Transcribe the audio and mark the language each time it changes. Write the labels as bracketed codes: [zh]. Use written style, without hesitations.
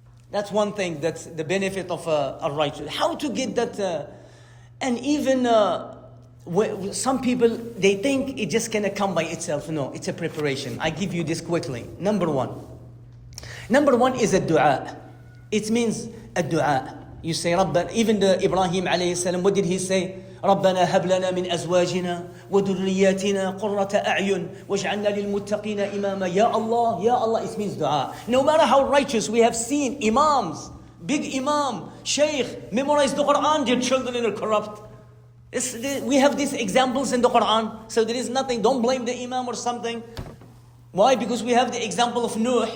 [en] That's one thing, that's the benefit of a righteous. How to get that, and even some people, they think it just cannot come by itself. No, it's a preparation. I give you this quickly. Number one is a dua. It means a dua. You say, Rabbana, even the Ibrahim alayhi salam, what did he say? [ar] ربنا هب لنا من أزواجنا وذرياتنا قرة أعين واجعلنا للمتقين إماما. [en] Ya Allah, Ya Allah, it means dua. No matter how righteous, we have seen imams, big imam, sheikh, memorize the Quran, their children are corrupt. We have these examples in the Quran, so there is nothing, don't blame the imam or something. Why? Because we have the example of Nuh.